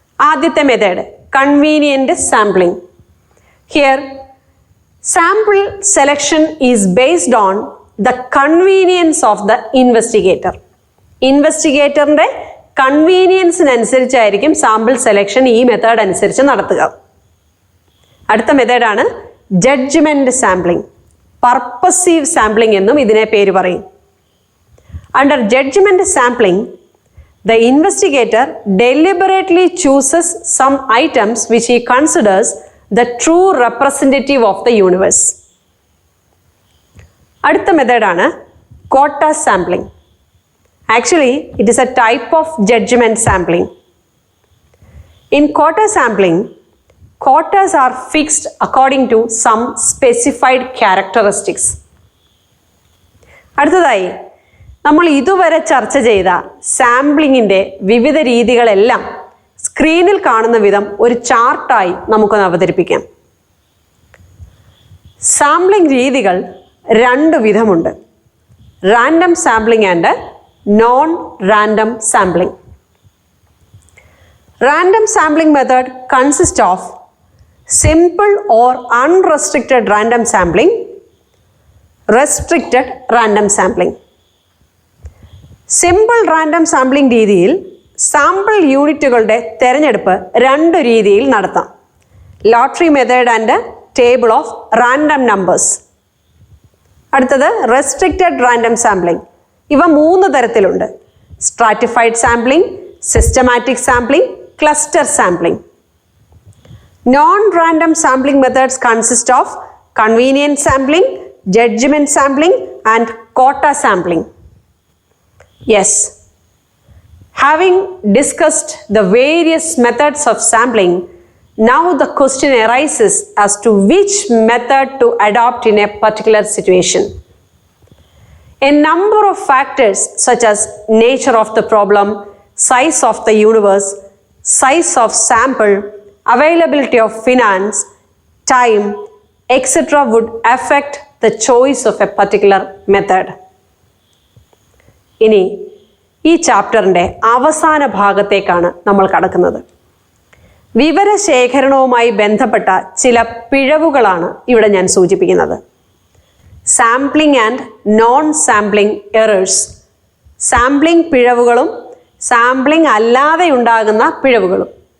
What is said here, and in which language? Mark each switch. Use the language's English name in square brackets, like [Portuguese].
[English] ആദ്യത്തെ method convenient sampling. Here sample selection is based on the convenience of the investigator. [Malayalam] ഇൻവെസ്റ്റിഗേറ്ററിന്റെ കൺവീനിയൻസിനനുസരിച്ചായിരിക്കും sample selection ഈ method അനുസരിച്ച് നടത്തുക. അടുത്ത മെത്തേഡാണ് ജഡ്ജ്മെന്റ് സാമ്പിളിംഗ്. പർപ്പസീവ് സാമ്പിളിംഗ് എന്നും ഇതിനെ പേര് പറയും. [English] Under judgment sampling, the investigator deliberately chooses some items which he considers the true representative of the universe. [Malayalam] അടുത്ത മെത്തേഡാണ് കോട്ട sampling. [English] Actually, it is a type of judgment sampling. In quota sampling, quotas are fixed according to some specified characteristics. [Malayalam] അടുത്തതായി നമ്മൾ ഇതുവരെ ചർച്ച ചെയ്ത സാമ്പിളിങ്ങിൻ്റെ വിവിധ രീതികളെല്ലാം സ്ക്രീനിൽ കാണുന്ന വിധം ഒരു ചാർട്ടായി നമുക്കൊന്ന് അവതരിപ്പിക്കാം. സാമ്പിളിംഗ് രീതികൾ 2 വിധമുണ്ട്: random sampling and non random sampling. [English] Random sampling method consists of simple or unrestricted random sampling, restricted random sampling. [Malayalam] Simple random sampling രീതിയിൽ സാമ്പിൾ യൂണിറ്റുകളുടെ തിരഞ്ഞെടുപ്പ് രണ്ട് രീതിയിൽ നടത്താം. [English] Lottery method and table of random numbers. [Malayalam] അടുത്തത് restricted random sampling. ഇവ മൂന്ന് തരത്തിലുണ്ട്: stratified sampling, systematic sampling, cluster sampling. [English] Non-random sampling methods consist of convenience sampling, judgment sampling and quota sampling. Yes, having discussed the various methods of sampling, now the question arises as to which method to adopt in a particular situation. A number of factors such as nature of the problem, size of the universe, size of sample, availability of finance, time, etc. would affect the choice of a particular method. [Malayalam] ഇനി ഈ ചാപ്റ്ററിൻ്റെ അവസാന ഭാഗത്തേക്കാണ് നമ്മൾ കടക്കുന്നത്. വിവരശേഖരണവുമായി ബന്ധപ്പെട്ട ചില പിഴവുകളാണ് ഇവിടെ ഞാൻ സൂചിപ്പിക്കുന്നത്. [English] Sampling and non sampling errors. [Malayalam] Sampling പിഴവുകളും sampling അല്ലാതെ ഉണ്ടാകുന്ന പിഴവുകളും.